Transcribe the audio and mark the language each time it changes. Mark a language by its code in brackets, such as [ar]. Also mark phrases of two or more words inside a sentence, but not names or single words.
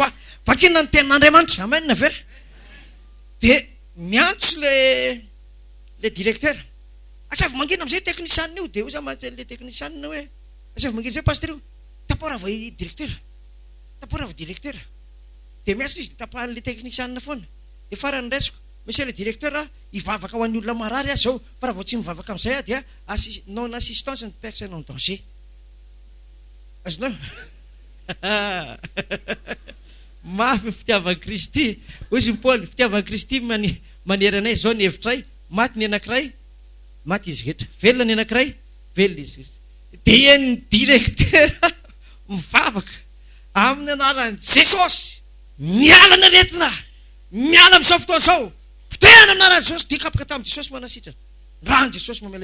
[mg] ahy vakina ny tenin'Andriamanitra amen ve dia miantso le directeur asavy mangina am'izay teknisianina io dia io za le teknisianina hoe asavy mangina zay pasteur io taporava i directeur taporava directeur dia miasa izy dia tapahan'le teknisianina foana dia farany raisiko [fr] monsieur le directeur [mg] hivavaka ho an'ny olona marary azy zao fa raha vao tsy mivavaka amin'izay aho dia [fr] non assistance [mg] ny [fr] personne en danger [mg] azonao mafy fitiavan'i Kristy ozy Paul fitiavan'i Kristy maneranay zao ny hevitray maty ny anankiray maty izy rehetra velona ny anankiray velona izy rehetra dia ny directeur mivavaka amin'ny anaran'i Jesosy miala ny aretina miala amin'izao fotoana zao potehana amin'ny anaran'i Jesosy dia kapaka tamin'i Jesosy manasitrana rano Jesosy mamela